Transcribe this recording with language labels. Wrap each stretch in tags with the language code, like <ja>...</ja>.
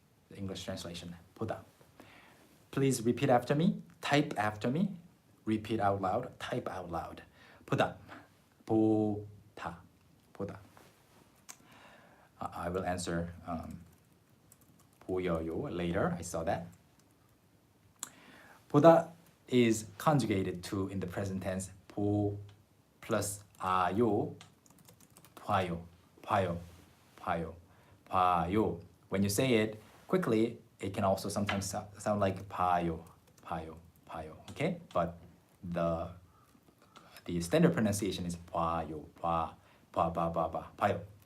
<en>The English translation.</en> <ko>보다.</ko> <en>Please repeat after me. Type after me. Repeat out loud. Type out loud. 보다.</en> <ko>보다. 보다.</ko> <en>I will answer</en> <ko>보여요</ko> <en>later. I saw that. 보다 is conjugated to in the present tense.</en> <ko>보 plus 아요, 봐요, 봐요, 봐요, 봐요.</ko> <en>When you say it quickly, it can also sometimes sound like</en> <ko>봐요, 봐요, 봐요.</ko> <en>Okay, but the standard pronunciation is</en> <ko>봐요, 봐요.</ko>